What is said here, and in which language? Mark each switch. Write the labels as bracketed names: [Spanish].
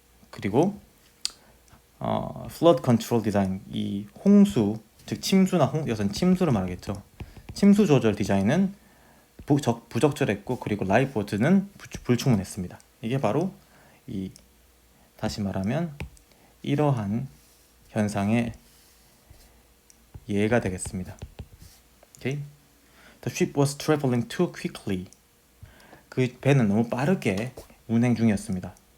[Korean] 그리고 [English] flood control design [Korean] 이 홍수 즉 침수나 여기서는 침수를 말하겠죠. 침수 조절 디자인은 부적절했고 그리고 라이프보트는 불충분했습니다. 이게 바로 다시 말하면 이러한 현상의 예가 되겠습니다. Okay? [English] The ship was traveling too quickly. [Korean] 그 배는 너무 빠르게 운행 중이었습니다.